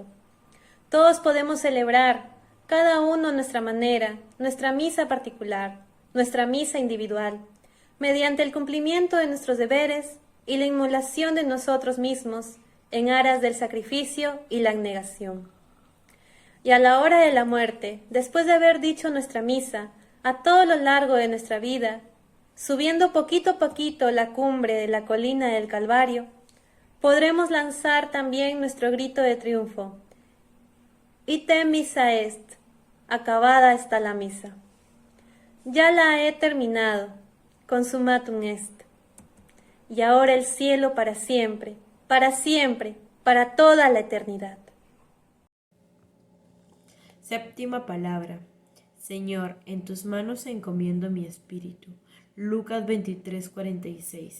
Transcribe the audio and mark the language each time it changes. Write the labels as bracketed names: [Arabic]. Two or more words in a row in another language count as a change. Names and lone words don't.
[Spanish] Todos podemos celebrar, cada uno a nuestra manera, nuestra misa particular, nuestra misa individual, mediante el cumplimiento de nuestros deberes y la inmolación de nosotros mismos en aras del sacrificio y la abnegación. Y a la hora de la muerte, después de haber dicho nuestra misa, a todo lo largo de nuestra vida, subiendo poquito a poquito la cumbre de la colina del Calvario, podremos lanzar también nuestro grito de triunfo: [Latin] Ite missa est, [Spanish] acabada está la misa. Ya la he terminado, [Latin] consumatum est. [Spanish] Y ahora el cielo para siempre, para toda la eternidad. Séptima palabra. Señor, en tus manos encomiendo mi espíritu. Lucas 23:46.